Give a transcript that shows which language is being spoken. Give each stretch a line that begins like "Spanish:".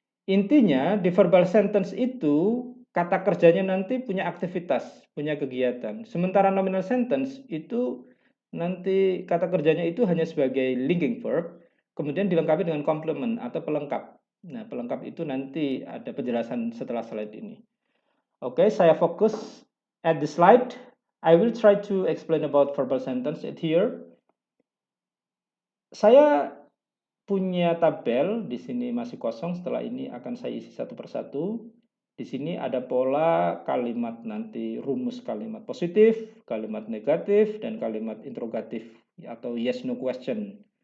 Indonesian: Intinya di verbal sentence itu kata kerjanya nanti punya aktivitas, punya kegiatan. Sementara nominal sentence itu nanti kata kerjanya itu hanya sebagai linking verb, kemudian dilengkapi dengan complement atau pelengkap. Nah, pelengkap itu nanti ada penjelasan setelah slide ini. Oke, saya fokus
English: at the slide. I will try to explain about verbal sentence here.
Indonesian: Saya punya tabel, di sini masih kosong, setelah ini akan saya isi satu persatu. Di sini ada pola kalimat nanti, rumus kalimat positif, kalimat negatif, dan kalimat interrogatif atau yes no question.